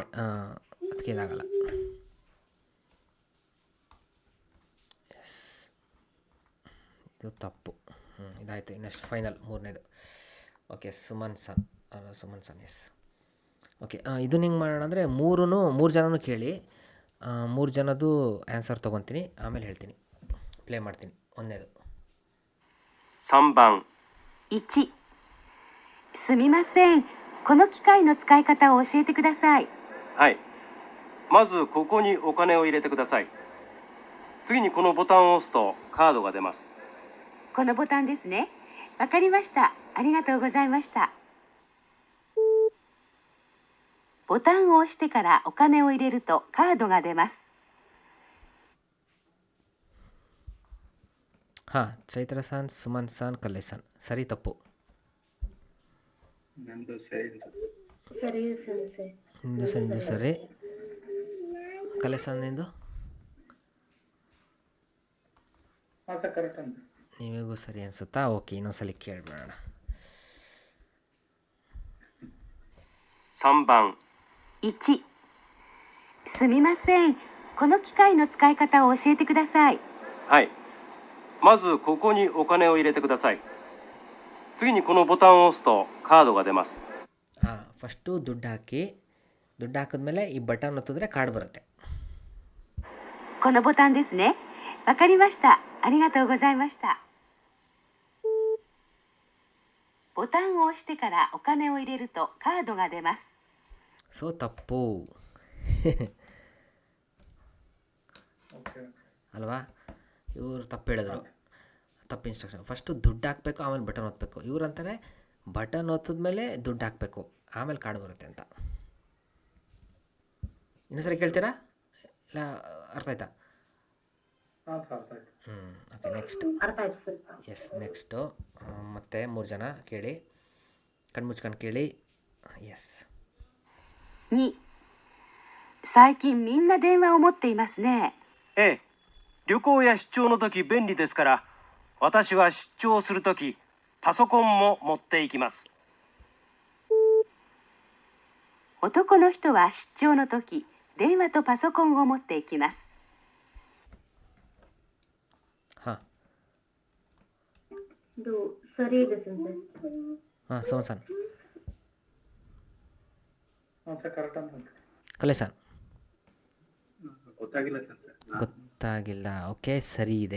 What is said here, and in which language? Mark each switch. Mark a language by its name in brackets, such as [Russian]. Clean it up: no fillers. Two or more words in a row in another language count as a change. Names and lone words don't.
[Kannada] ಅದಕ್ಕೆ ಇದಾಗಲ್ಲ. ಎಸ್, ಇದು ತಪ್ಪು. ಇದಾಯಿತು. ಇನ್ನಷ್ಟು ಫೈನಲ್ ಮೂರನೇದು. ಓಕೆ, ಸುಮನ್ ಸನ್ ಎಸ್. ಓಕೆ, ಇದನ್ನ ಹೆಂಗೆ ಮಾಡೋಣ ಅಂದರೆ, ಮೂರು ಜನನೂ ಕೇಳಿ, 3 ಜನದ್ದು ಆನ್ಸರ್ ತೊಗೊತೀನಿ, ಆಮೇಲೆ ಹೇಳ್ತೀನಿ, ಪ್ಲೇ ಮಾಡ್ತೀನಿ. ಒಂದನೇದು [Japanese] 3 番。 1、すみません。この機械の使い方を教えてください。はい。まずここにお金を入れてください。次にこのボタンを押すとカードが出ます。このボタンですね。わかりました。ありがとうございました。ボタンを押してからお金を入れるとカードが出ます。 [Kannada] ಹಾಂ, ಚೈತ್ರ ಸಾನ್, ಸುಮನ್ ಸಾನ್, ಕಲ್ಲೇಶ್ ಸಾನ್. ಸರಿ ತಪ್ಪು? ನಂದು ಸರಿ. ಸರಿ ಸೆನ್ಸೆ. ನಿಂದು ಸರಿ. ಕಲ್ಲೇಶ್ ಸಾನ್ ನಿಂದು? ಕರೆಕ್ಟ್ ಅಂತ. ನಿಮಗೂ ಸರಿ ಅನಿಸುತ್ತಾ? ಓಕೆ, ಇನ್ನೊಂದ್ಸಲಿ ಕೇಳಿಬಿಡೋಣ. [Japanese] 3 番。 1、すみません。この機械の使い方を教えてください。はい。まずここにお金を入れてください。次にこのボタンを押すとカードが出ます。 [Kannada] ಹಾಂ, ಫಸ್ಟು ದುಡ್ಡು ಹಾಕಿದ್ಮೇಲೆ ಈ ಬಟನ್ ಒತ್ತಿದ್ರೆ ಕಾರ್ಡ್ ಬರುತ್ತೆ. [Japanese] このボタンですね。わかりました。ありがとうございました。ボタンを押してからお金を入れるとカードが出ます。 [Kannada] ಸೊ ತಪ್ಪು ಅಲ್ವಾ? ಇವರು ತಪ್ಪು ಹೇಳಿದ್ರು, ತಪ್ಪು ಇನ್ಸ್ಟ್ರಕ್ಷನ್. ಫಸ್ಟು ದುಡ್ಡು ಹಾಕಬೇಕು, ಆಮೇಲೆ ಬಟನ್ ಒತ್ತಬೇಕು. ಇವ್ರು ಅಂತಾರೆ ಬಟನ್ ಒತ್ತಿದ್ಮೇಲೆ ದುಡ್ಡು ಹಾಕಬೇಕು, ಆಮೇಲೆ ಕಾರ್ಡ್ ಬರುತ್ತೆ ಅಂತ. ಇನ್ನೊಂದ್ಸರಿ ಕೇಳ್ತೀರಾ? ಇಲ್ಲ ಅರ್ಥ ಆಯ್ತಾ? [English] okay, next. [Kannada] ಅರ್ಥ ಆಯ್ತು ಸ್ವಲ್ಪ. ಎಸ್, ನೆಕ್ಸ್ಟು ಮತ್ತೆ 3 ಜನ ಕೇಳಿ, ಕಣ್ಮುಚ್ಕೊಂಡು ಕೇಳಿ. ಎಸ್. [Japanese] 2、最近みんな電話を持っていますね。ええ。旅行や出張の時便利ですから、私は出張する時パソコンも持っていきます。男の人は出張の時電話とパソコンを持っていきます。 [Kannada] ಹಾಂ ಇದು ಸರಿ ಇದೆ ಸೆನ್ಸರ್. ಹಾಂ ಸೋಮಸನ್ ಹಾಂ ಸರ್ ಕರೆಕ್ಟ್ ಅಂತ ಕಲೇಸನ್ ಗೊತ್ತಾಗಿಲ್ಲ ಸರ್. ಗೊತ್ತಾಗಿಲ್ಲ. ಓಕೆ ಸರಿ ಇದೆ.